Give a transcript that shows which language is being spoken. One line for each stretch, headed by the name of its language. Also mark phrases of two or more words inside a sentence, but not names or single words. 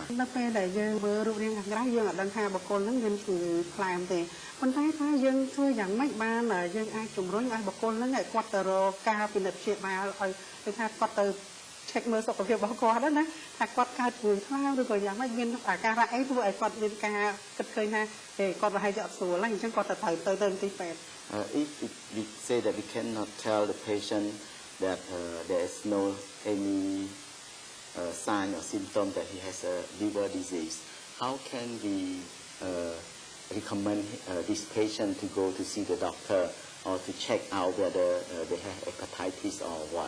Khmer: នៅពេលដែលយើងមើលរូបរាងខាងក្រៅយើងអត់ដឹងថាបុគ្គលហ្នឹងមានជំងឺថ្លើមទេប៉ុន្តែថាយើងធ្វើយ៉ាងម៉េចបានយើងអាចជំរុញឲ្យបុគ្គលហ្នឹងឲ្យគាត់ទៅរកការពិនិត្យព្យាបាលឲ្យគឺថាគាត់ទៅ check មើលសុខភាពរបស់គាត់ណាថាគាត់កើតជំងឺថ្លើមឬក៏យ៉ាងម៉េចមានអាការៈអីធ្វើឲ្យគាត់មានការគិតឃើញថាគាត់ប្រហែលជាអត់ស្រួលហើយអញ្ចឹងគាត់ទៅទីពេទ្យ
English: if we say that we cannot tell the patient that there is no any sign or symptom that he has a liver disease. How can we recommend this patient to go to see the doctor or to check out whether they have hepatitis or what?